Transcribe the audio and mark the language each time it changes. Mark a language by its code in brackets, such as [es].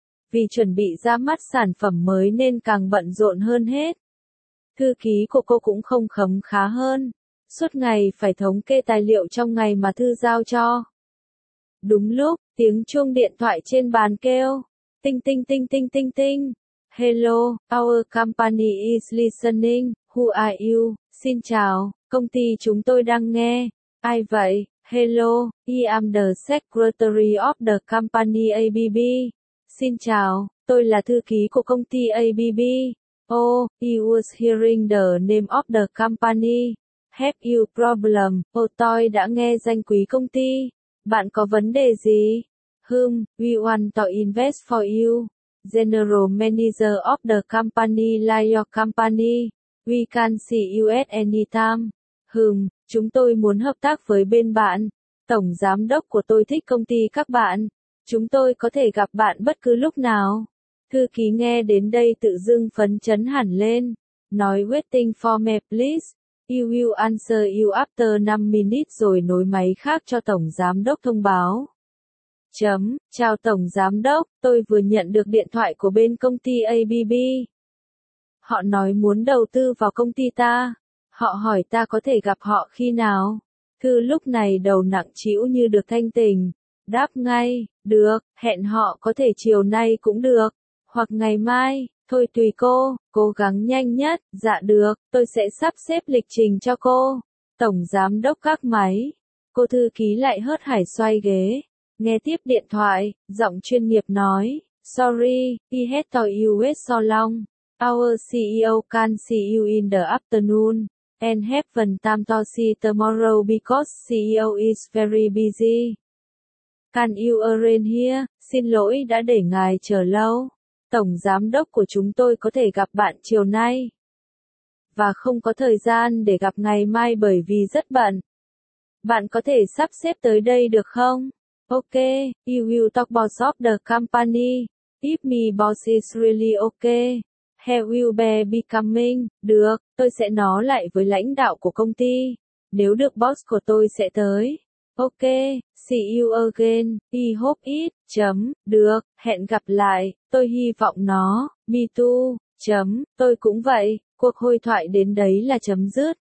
[vi] Vì chuẩn bị ra mắt sản phẩm mới nên càng bận rộn hơn hết. Thư ký của cô cũng không khấm khá hơn, suốt ngày phải thống kê tài liệu trong ngày mà Thư giao cho. Đúng lúc, tiếng chuông điện thoại trên bàn kêu. Tinh tinh tinh tinh tinh tinh. [en] Hello, our company is listening. Who are you? [vi] Xin chào, công ty chúng tôi đang nghe. Ai vậy? [en] Hello, I am the secretary of the company ABB. [vi] Xin chào, tôi là thư ký của công ty ABB. [en] Oh, I was hearing the name of the company. Have you problem? [vi] Oh, tôi đã nghe danh quý công ty. Bạn có vấn đề gì? [en] Hmm, we want to invest for you. General manager of the company like your company. We can see you at any time. [vi] Hmm, chúng tôi muốn hợp tác với bên bạn. Tổng giám đốc của tôi thích công ty các bạn. Chúng tôi có thể gặp bạn bất cứ lúc nào. Thư ký nghe đến đây tự dưng phấn chấn hẳn lên. Nói [en] waiting for me please. You will answer you after 5 minutes [vi] rồi nối máy khác cho tổng giám đốc thông báo. Chấm, chào tổng giám đốc, tôi vừa nhận được điện thoại của bên công ty ABB. Họ nói muốn đầu tư vào công ty ta. Họ hỏi ta có thể gặp họ khi nào. Thư lúc này đầu nặng trĩu như được thanh tỉnh. Đáp ngay, được, hẹn họ có thể chiều nay cũng được. Hoặc ngày mai, thôi tùy cô, cố gắng nhanh nhất. Dạ được, tôi sẽ sắp xếp lịch trình cho cô. Tổng giám đốc gác máy. Cô thư ký lại hớt hải xoay ghế. Nghe tiếp điện thoại, giọng chuyên nghiệp nói. [en] Sorry, I had to wait so long. Our CEO can see you in the afternoon. And have time to see tomorrow because CEO is very busy. Can you arrange here? [vi] Xin lỗi đã để ngài chờ lâu. Tổng giám đốc của chúng tôi có thể gặp bạn chiều nay. Và không có thời gian để gặp ngày mai bởi vì rất bận. Bạn có thể sắp xếp tới đây được không? [en] Ok, you will talk boss of the company. If me boss is really ok. He will be becoming, [vi] được, tôi sẽ nói lại với lãnh đạo của công ty. Nếu được boss của tôi sẽ tới. [en] Ok, see you again, I hope it, [vi] chấm, được, hẹn gặp lại, tôi hy vọng nó, [en] me too, [vi] chấm, tôi cũng vậy, cuộc hội thoại đến đấy là chấm dứt.